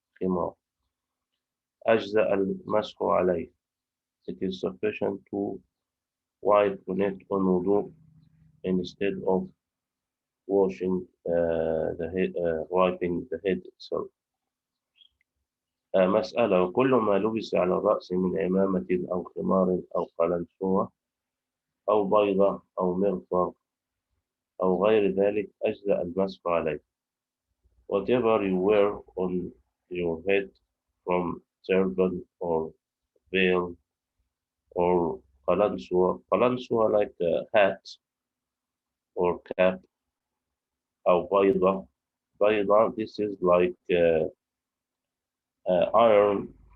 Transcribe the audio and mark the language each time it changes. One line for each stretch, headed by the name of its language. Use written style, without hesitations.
Arabic: خمار. أجزاء المسح عليه.
English: It is sufficient to wipe on it on wudu instead of washing the head, wiping the head itself.
Arabic: مسألة: وكل ما لبس على الرأس من عمامة أو خمار أو قلنسوة أو بيضة أو مغفر أو غير ذلك أجزأ المسح عليه.
English: Whatever you wear on your head from turban or veil or قلنسوة like a hat or cap,
Arabic: أو بيضة,
English: this is like iron